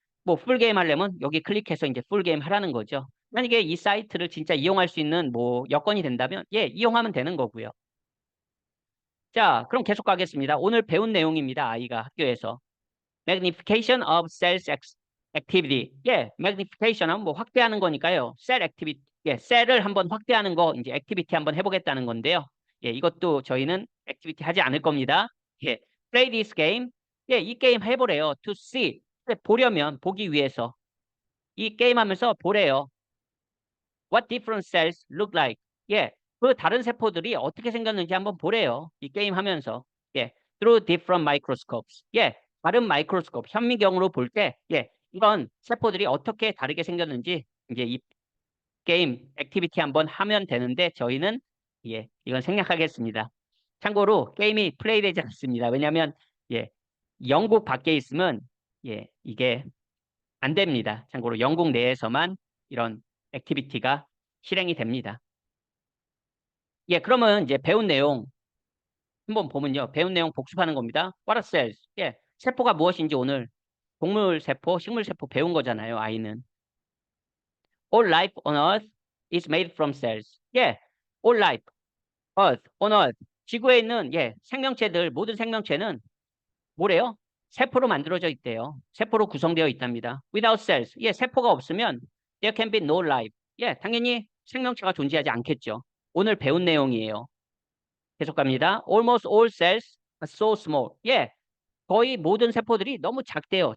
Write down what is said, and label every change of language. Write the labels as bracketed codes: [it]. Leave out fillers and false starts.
[ko] 뭐 풀 게임 하려면 여기 클릭해서 이제 풀 게임 하라는 거죠. 만약에 이 사이트를 진짜 이용할 수 있는 뭐 여건이 된다면 예, 이용하면 되는 거고요. 자, 그럼 계속 가겠습니다. 오늘 배운 내용입니다. 아이가 학교에서. [en] Magnification of cells activity. [ko] 예, magnification 하면 뭐 확대하는 거니까요. [en] cell activity. [ko] 예, 셀을 한번 확대하는 거 이제 액티비티 한번 해보겠다는 건데요. 예, 이것도 저희는 액티비티 하지 않을 겁니다. 예, [en] play this game. [ko] 예, 이 게임 해보래요. [en] To see. [ko] 보려면 보기 위해서 이 게임 하면서 보래요. [en] What different cells look like. [ko] 예, 그 다른 세포들이 어떻게 생겼는지 한번 보래요. 이 게임 하면서. [en] 예, through different microscopes. [ko] 예, 다른 마이크로스코프, 현미경으로 볼 때, 예, 이런 세포들이 어떻게 다르게 생겼는지 이제 이 게임, 액티비티 한번 하면 되는데 저희는 예, 이건 생략하겠습니다. 참고로 게임이 플레이되지 않습니다. 왜냐하면 예, 영국 밖에 있으면 예, 이게 안 됩니다. 참고로 영국 내에서만 이런 액티비티가 실행이 됩니다. 예, 그러면 이제 배운 내용 한번 보면요. 배운 내용 복습하는 겁니다. [en] What are cells? [ko] 예, 세포가 무엇인지 오늘 동물 세포, 식물 세포 배운 거잖아요. 아이는. [en] All life on Earth is made from cells. 예, all life, Earth, on Earth. [ko] 지구에 있는 예, 생명체들, 모든 생명체는 뭐래요? 세포로 만들어져 있대요. 세포로 구성되어 있답니다. [en] Without cells. 예, [ko] 세포가 없으면 [en] there can be no life. [ko] 예, 당연히 생명체가 존재하지 않겠죠. 오늘 배운 내용이에요. 계속 갑니다. [en] Almost all cells are so small. [ko] 예, 거의 모든 세포들이 너무 작대요.